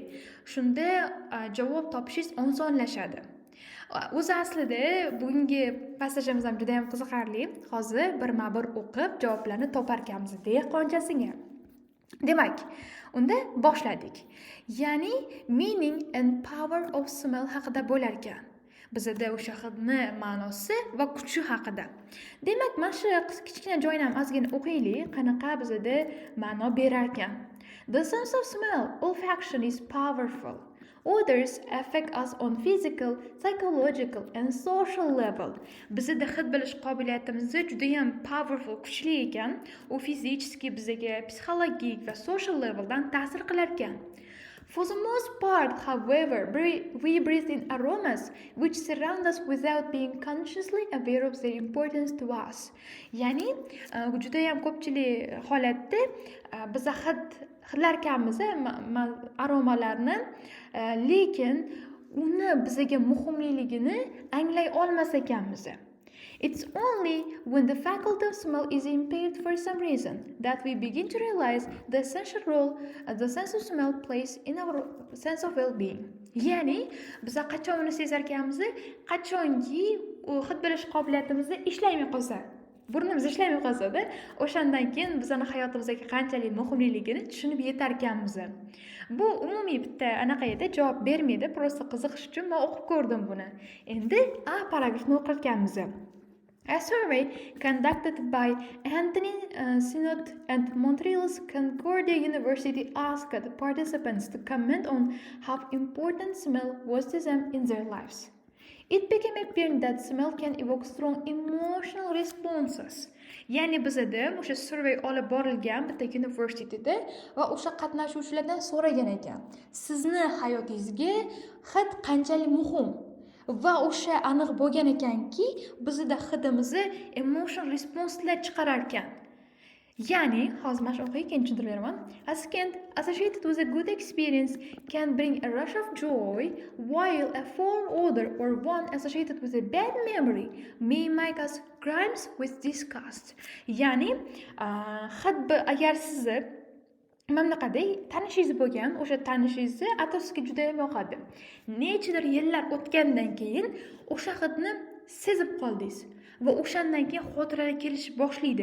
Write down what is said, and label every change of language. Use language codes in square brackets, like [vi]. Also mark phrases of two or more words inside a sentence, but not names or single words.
[uz] Shunda javob topishingiz osonlashadi. O'zi aslida bugungi passajimiz ham juda ham qiziqarli. Hozir birma-bir o'qib javoblarni topar ekanmiz dehqonchasiga. Demak, unda boshladik. Ya'ni [en] meaning and power of smell [uz] haqida bo'lar ekan. Bizda o'sha hidni ma'nosi va kuchi haqida. Demak, mana shu kichkina joyni ham ozgina o'qiylik, qanaqa bizda ma'no berar ekan. [en] The sense of smell, olfaction is powerful. Odors affect us on physical, psychological and social level. [uz] Bizda hid bilish qobiliyatimiz juda ham powerful, kuchli ekan. U fizически bizga psixologik va [en] social leveldan [uz] ta'sir qilar ekan. [en] For the most part, however, we breathe in aromas which surround us without being consciously aware of their importance to us. [uz] Ya'ni, juda ham ko'pchilik holatda biz hidlar ekanmiz, aromalarni, lekin uni bizga muhimligini anglay olmas ekanmiz. [en] It's only when the faculty of smell is impaired for some reason that we begin to realize the essential role the sense of smell plays in our sense of well-being. [uz] Ya'ni, biz qachon uni sezar ekanmiz, qachonki u hid bilish qobiliyatimiz ishlaymay qolsa, burnimiz ishlaymay qolsa-da, o'shandan keyin bizning hayotimizga qanchalik muhimligini tushunib yetar ekanmiz. Bu umumiy bitta anaqa edi, javob bermaydi, prosta qiziqish uchun men o'qib ko'rdim buni. Endi paragrafni o'qirkanmiz. [en] A survey conducted by Anthony Synod and Montreal's Concordia University asked participants to comment on how important smell was to them in their lives. It became apparent that smell can evoke strong emotional responses. [uz] Ya'ni bizda o'sha survey olib borilgan bitta universitetda va o'sha qatnashuvchilardan so'ragan ekan. Sizni hayotingizga hid qanchalik muhim? Va o'sha aniq bo'lgan ekanki, bizda hidimizni [en] emotional responselar [uz] chiqarar ekan. Ya'ni, hozir mana shu o'qiyga tushuntirib beraman. [en] A scent associated with a good experience can bring a rush of joy, while a foul odor or one associated with a bad memory may make us grimes with disgust. [uz] Ya'ni, hid agar sizni mamlakatda tanishingiz bo'lgan, o'sha tanishingizni atrofga juda ham yoqadi. Nechadir yillar o'tgandan keyin o'sha hidni sezib qoldingiz va o'shandan keyin xotiralar kelish boshlaydi.